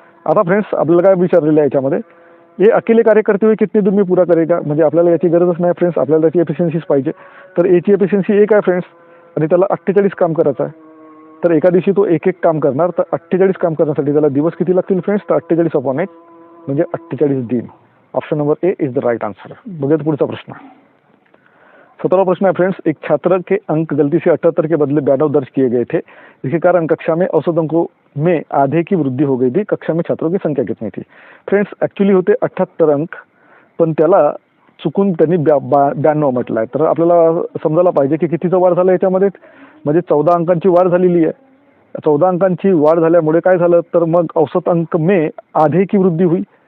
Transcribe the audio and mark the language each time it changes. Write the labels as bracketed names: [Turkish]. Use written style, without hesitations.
[Marathi] आता फ्रेंड्स, आपल्याला काय विचारलेलं आहे याच्यामध्ये, हे [Hindi] अकेले कार्य करते हुए कितने दिन में पूरा करेगा. [Marathi] म्हणजे आपल्याला याची गरजच नाही फ्रेंड्स, आपल्याला त्याची एफिशियन्सीच पाहिजे. तर एची एफिशियन्सी 1 आहे फ्रेंड्स, आणि त्याला 48 काम करायचं आहे. तर एका दिवशी तो एक काम करणार, तर 48 काम करण्यासाठी त्याला दिवस किती लागतील फ्रेंड्स? तर 48/8 म्हणजे 48 दिन. [English] Option number A is the right answer. [Marathi] बघूयात पुढचा प्रश्न. [Hindi] 17वां प्रश्न है फ्रेंड्स, एक छात्र के अंक गलती से 78 के बदले 92 दर्ज किए गए थे, जिसके कारण कक्षा में औसत अंकों में आधे की वृद्धि हो गई थी. कक्षा में छात्रों की संख्या कितनी थी? [Marathi] फ्रेंड्स, ॲक्च्युली होते 78 अंक, पण त्याला चुकून त्यांनी 92 म्हटलं आहे. तर आपल्याला समजायला पाहिजे की कितीचं वाढ झालं याच्यामध्ये. म्हणजे 14 अंकांची वाढ झालेली आहे. 14 अंकांची वाढ झाल्यामुळे काय झालं तर मग [Hindi] औसत अंक में आधे की वृद्धि हुई.